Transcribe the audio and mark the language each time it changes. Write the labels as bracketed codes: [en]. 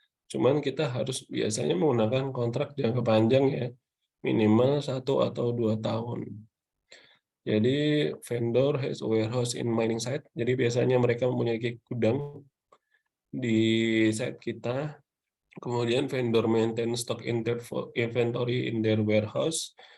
[id] Cuman kita harus biasanya menggunakan kontrak jangka panjang ya, minimal 1 atau 2 tahun. Jadi [en] vendor has a warehouse in mining site. [id] Jadi biasanya mereka mempunyai gudang di site kita. Kemudian [en] vendor maintain stock inventory in their warehouse.